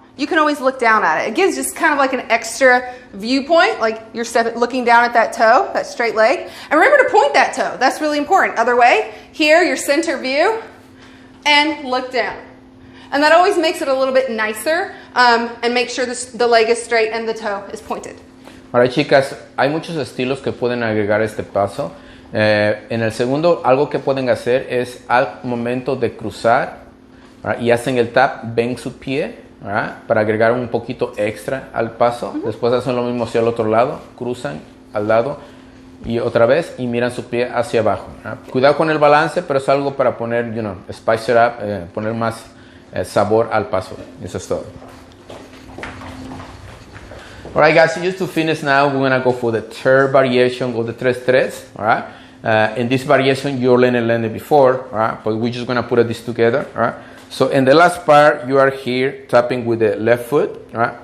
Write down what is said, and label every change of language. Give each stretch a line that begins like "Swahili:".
English: you can always look down at it. It gives just kind of like an extra viewpoint, like you're looking down at that toe, that straight leg. And remember to point that toe. That's really important. Other way, here, your center view, and look down. And that always makes it a little bit nicer, and make sure the leg is straight and the toe is pointed.
Spanish: Ahora, chicas, hay muchos estilos que pueden agregar este paso. En el segundo, algo que pueden hacer es al momento de cruzar, ¿verdad? Y hacen el tap, ven su pie, ¿verdad? Para agregar un poquito extra al paso. Después hacen lo mismo hacia el otro lado, cruzan al lado y otra vez y miran su pie hacia abajo, ¿verdad? Cuidado con el balance, pero es algo para poner,
English: spice it up,
Spanish: poner más sabor al paso. Eso es todo.
English: Alright guys, so just to finish now, we're gonna go for the third variation of the 3-3, alright? In this variation, you already learned it before, alright? But we're just gonna put this together, alright? So in the last part, you are here tapping with the left foot, alright?